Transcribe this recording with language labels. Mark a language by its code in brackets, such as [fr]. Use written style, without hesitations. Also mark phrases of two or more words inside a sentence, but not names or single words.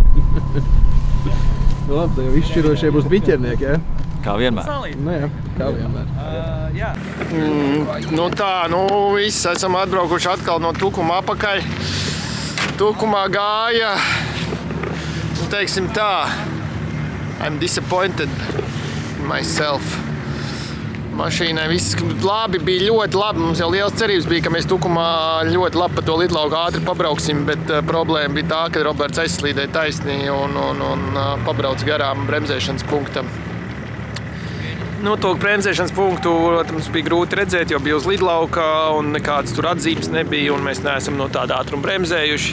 [lv] Labi, tev izšķirošie būs biķernieki, ja? Kā vienmēr. Nu jā, kā vienmēr. Visi esam atbraukuši atkal no Tukuma apakaļ. Tukumā gāja, teiksim tā, [en] I'm disappointed in myself. [lv] Mašīnai viss labi, bija ļoti labi. Mums jau liels cerības bija, ka mēs Tukumā ļoti labi pa to lidlauku ātri pabrauksim, bet problēma bija tā, ka Roberts aizslīdēja taisnī un pabrauc garām bremzēšanas punktam. To bremzēšanas punktu, protams, bija grūti redzēt, jo bija uz lidlauka un nekādas tur atzīmes nebija, un mēs neesam no tāda ātruma bremzējuši.